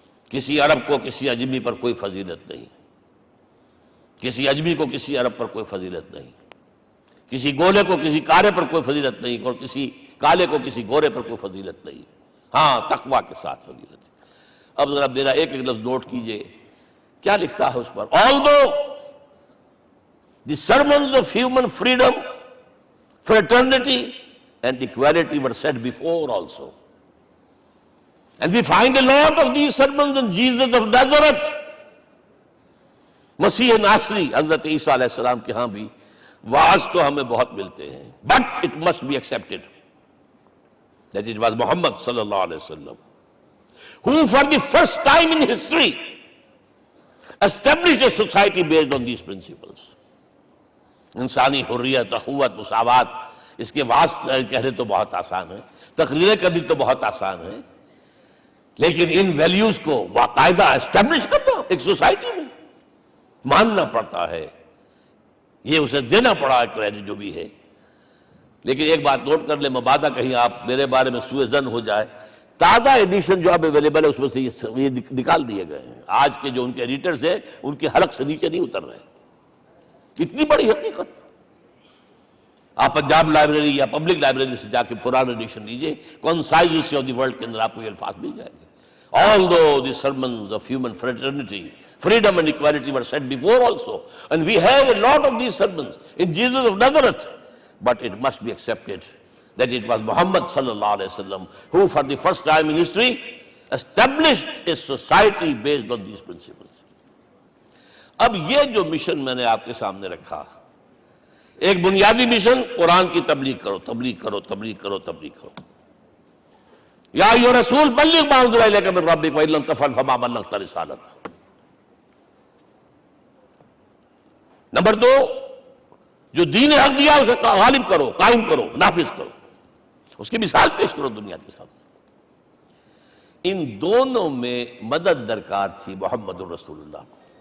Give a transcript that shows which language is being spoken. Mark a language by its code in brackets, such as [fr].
[ur] کسی عرب کو کسی عجمی پر کوئی فضیلت نہیں، کسی عجمی کو کسی عرب پر کوئی فضیلت نہیں، کسی گولے کو کسی کالے پر کوئی فضیلت نہیں، اور کسی کالے کو کسی گورے پر کوئی فضیلت نہیں، ہاں تقوی کے ساتھ فضیلت ہے. اب ذرا میرا ایک ایک لفظ نوٹ کیجئے، کیا لکھتا ہے اس پر؟ [en] Although the sermons of human freedom, fraternity and equality were said before also. And we find a lot of these sermons in Jesus of Nazareth. [ur] مسیح ناصری حضرت عیسیٰ علیہ السلام کے ہاں بھی وعظ تو ہمیں بہت ملتے ہیں. [en] But it must be accepted that it was Muhammad صلی اللہ علیہ وسلم who for the first time in history established a society based on these principles. [ur] انسانی حریت، اخوت، مساوات، اس کے واعظ کہنے تو بہت آسان ہے، تقریریں کرنی تو بہت آسان ہے، لیکن ان ویلیوز کو باقاعدہ اسٹیبلش کرنا ایک سوسائٹی میں ماننا پڑتا ہے. یہ اسے دینا پڑا ہے کریڈٹ جو بھی ہے. لیکن ایک بات نوٹ کر لیں، مبادہ کہیں آپ میرے بارے میں سوء ظن ہو جائے، تازہ ایڈیشن جو اب اویلیبل ہے اس میں سے یہ نکال دیے گئے ہیں. آج کے جو ان کے ایڈیٹرز ہیں ان کے حلق سے نیچے نہیں اتر رہے. اتنی بڑی حقیقت. آپ پنجاب لائبریری یا پبلک لائبریری سے جا کے پرانا ایڈیشن لیجئے، concise history of the world کے اندر آپ کو یہ الفاظ مل جائیں گے. [en] Although the sermons of human fraternity, freedom and equality were said before also, and we have a lot of these sermons in Jesus of Nazareth, but it must be accepted that it was Muhammad sallallahu alaihi wasallam who for the first time in history established a society based on these principles. [ur] اب یہ جو mission میں نے آپ کے سامنے رکھا، ایک بنیادی مشن قرآن کی تبلیغ کرو، تبلیغ کرو، تبلیغ کرو، تبلیغ کرو. [ar] یا ایھا رسول بلغ ما انزل الیک من ربک وان لم تفعل فما بلغت رسالتہ. [ur] نمبر 2، جو دین حق دیا اسے غالب کرو، قائم کرو، نافذ کرو، اس کی مثال پیش کرو دنیا کے سامنے. ان دونوں میں مدد درکار تھی محمد الرسول اللہ کو.